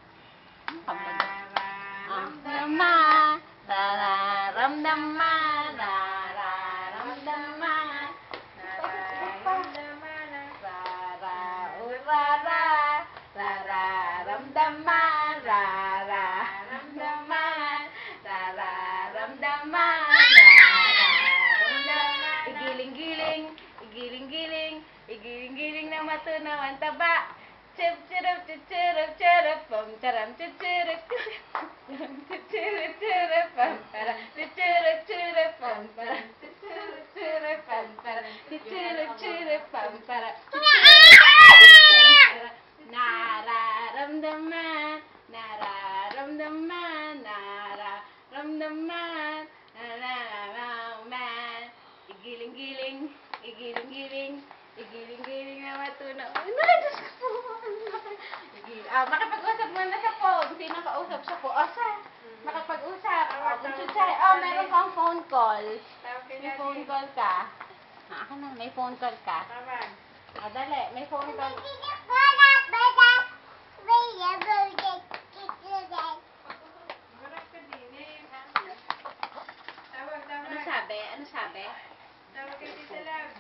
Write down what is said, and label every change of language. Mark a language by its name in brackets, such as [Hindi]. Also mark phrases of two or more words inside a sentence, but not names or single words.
[Filipino] Ramdama, nararamdama, nararamdama, nararamdama, rara, nararamdama, nararamdama, nararamdama, nararamdama, igiling-giling, igiling-giling, igiling-giling na matunaw ang taba. Chirp chirp chirp chirp pam charam chirp chirp chirp chirp pam para chirp chirp pam para chirp chirp pam para chirp chirp pam para nararamdaman nararamdaman nararamdaman nararamdaman igiling-giling igiling-giling igiling-giling na matunaw. Ay, Diyos ko po. Makipag-usap muna sa phone. Sino kausap sa phone? O, sa? Makipag-usap. Meron kang phone call. May phone call ka. Ako na, may phone call ka. Dali, may phone call. Ano sabi? Ano sabi? Tawag kay Tita Lab.